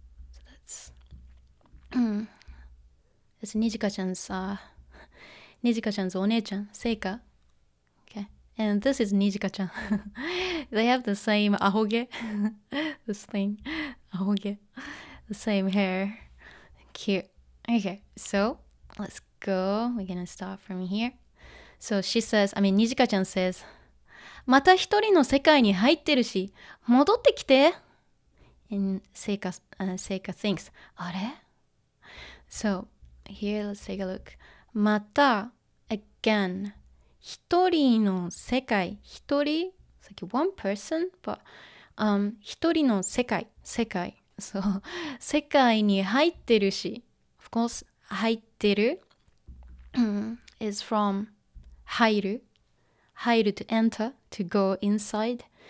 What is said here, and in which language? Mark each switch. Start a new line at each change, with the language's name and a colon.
English: So that's it's Nijika-chan's お姉ちゃん Seika. Okay. And this is Nijika-chan. They have the same ahoge. This thing. Ahoge. The same hair. Cute. Okay. So, let's go. We're gonna start from here. So she says, Nijika-chan says,
Japanese: また一人の世界に入ってるし、戻ってきて。
English: And Seika thinks, あれ? So here let's take a look. また again 一人の世界一人 it's like one person but 一人の世界 so
Japanese: 世界に入ってるし
English: of course 入ってるis from 入る to enter to go inside.